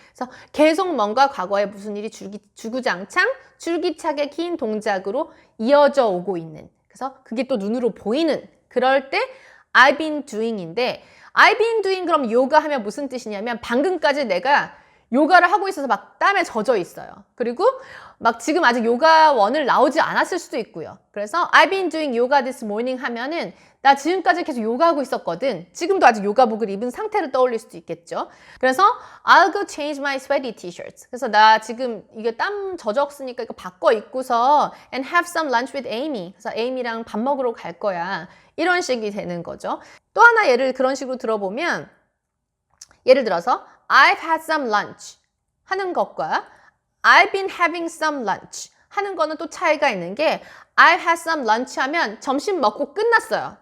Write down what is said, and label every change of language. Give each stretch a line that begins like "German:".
Korean: 그래서 계속 뭔가 과거에 무슨 일이 주구장창 줄기차게 긴 동작으로 이어져 오고 있는, 그래서 그게 또 눈으로 보이는, 그럴 때
English: I've been doing
Korean: 인데 I've been doing 그럼 요가 하면 무슨 뜻이냐면 방금까지 내가 요가를 하고 있어서 막 땀에 젖어 있어요. 그리고 막 지금 아직 요가원을 나오지 않았을 수도 있고요. 그래서
English: I've been doing yoga this morning
Korean: 하면은 나 지금까지 계속 요가하고 있었거든. 지금도 아직 요가복을 입은 상태를 떠올릴 수도 있겠죠. 그래서
English: I'll go change my sweaty t-shirts.
Korean: 그래서 나 지금 이게 땀 젖었으니까 이거 바꿔 입고서
English: and have some lunch with Amy.
Korean: 그래서 에이미랑 밥 먹으러 갈 거야. 이런 식이 되는 거죠. 또 하나 예를 그런 식으로 들어보면 예를 들어서
English: I've had some lunch
Korean: 하는 것과
English: I've been having some lunch
Korean: 하는 거는 또 차이가 있는 게 I've had some lunch 하면 점심 먹고 끝났어요.